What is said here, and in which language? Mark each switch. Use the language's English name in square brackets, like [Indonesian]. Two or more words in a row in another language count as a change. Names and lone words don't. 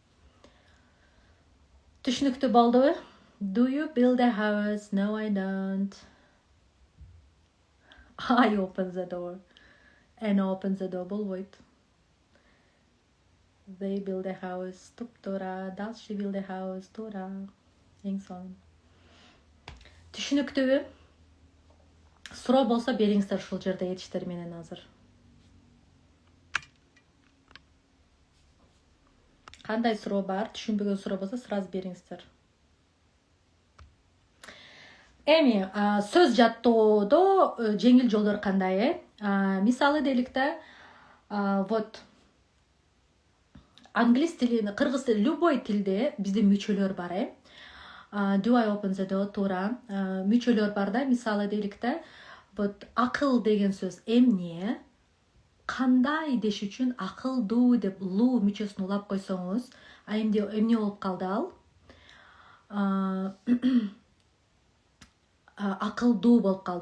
[Kyrgyz] Түшүнүктүү болдубу? [English] Do you build a house? No, I don't. I open the door. And open the door болбойт. They build a house. [Kyrgyz] Туп-туура. [English] Does she build a house? [Kyrgyz] Туура. Эң сонун. Түшүнүктүүбү? Суроо болсо бериңиздер ушул жерде этиштер менен азыр. Кандай суроо бар? Түшүнбөгөн суроо болсо сразу бериңиздер. Эми сөз жаттоодо жеңил жолдор кандай? Мисалы деликте, вот англис тили, кыргыз тили, любой тилде бизде мүчөлөр бар, [English] Do I open the door? [Kyrgyz] Туура. Мүчөлөр бар да, мисалы деликте, вот акыл деген сөз эмне? Кандай деш үчүн акылдуу деп лу мүчөсүн улап койсоңуз, эмне болуп калды ал? Акылдуу болуп калды.